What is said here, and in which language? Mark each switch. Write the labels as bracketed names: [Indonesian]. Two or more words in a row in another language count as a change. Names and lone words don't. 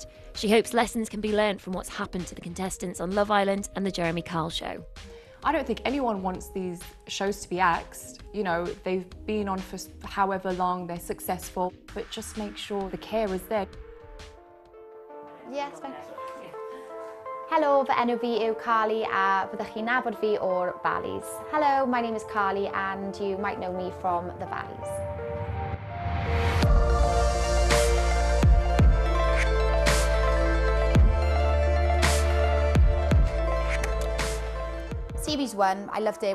[English] She hopes lessons can be learned from what's happened to the contestants on Love Island and the Jeremy Kyle show. I don't think anyone wants these shows to be axed. You know, they've been on for however long, they're successful, but just make sure the care is there. Yes, fine. Hello, [Welsh] fy enw fi yw Carley a fyddwch chi'n nabod fi o'r Valleys. [English] Hello, my name is Carley and you might know me from the Valleys. Series 1, I loved it.